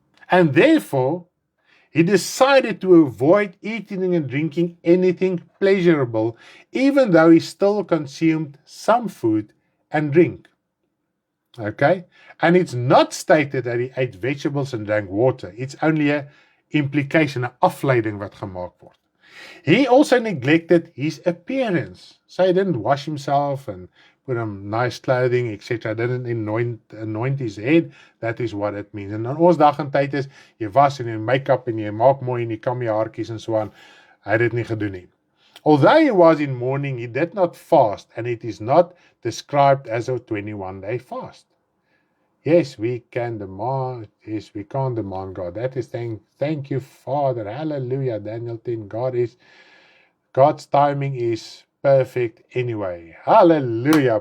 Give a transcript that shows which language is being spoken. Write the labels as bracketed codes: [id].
[en] And therefore, he decided to avoid eating and drinking anything pleasurable, even though he still consumed some food and drink. Okay? And it's not stated that he ate vegetables and drank water. It's only an implication, [af] 'n afleiding wat gemaak word. [en] He also neglected his appearance. So he didn't wash himself and put on nice clothing, etc. Didn't anoint his head. That is what it means. [af] En dan ons dag en tyd is, jy was en jy make-up en jy maak mooi en jy kam jy haartjies en so aan. Hy het dit nie gedoen nie. [en] Although he was in mourning, he did not fast, and it is not described as a 21-day fast. Yes, we can demand. Yes, we can't demand God. That is saying, thank you, Father. Hallelujah. Daniel 10. God's timing is perfect anyway. Hallelujah.